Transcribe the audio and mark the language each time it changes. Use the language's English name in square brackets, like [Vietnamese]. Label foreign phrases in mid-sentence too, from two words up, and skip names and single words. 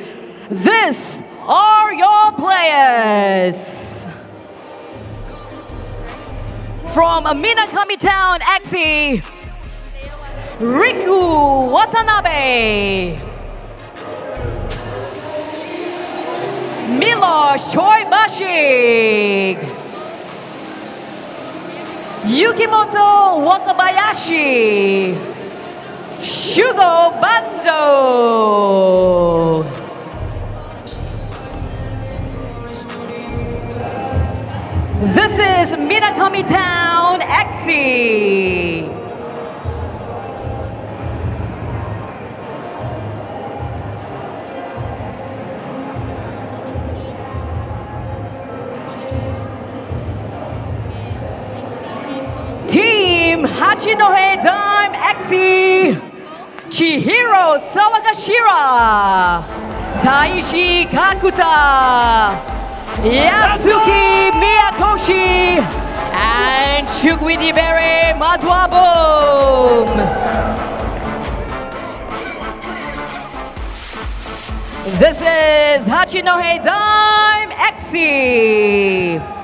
[English] These are your players. From Minakami TOWN.EXE, Riku Watanabe, Miloš Chojbashig, Yukimoto Watabayashi, Shugo Bando. This is Minakami TOWN.EXE. Team HACHINOHE DIME.EXE, Chihiro Sawagashira, Taishi Kakuta, Yasuki Miyakoshi, and Chukwudibere Madwabum. This is HACHINOHE DIME.EXE. TOWN.EXE.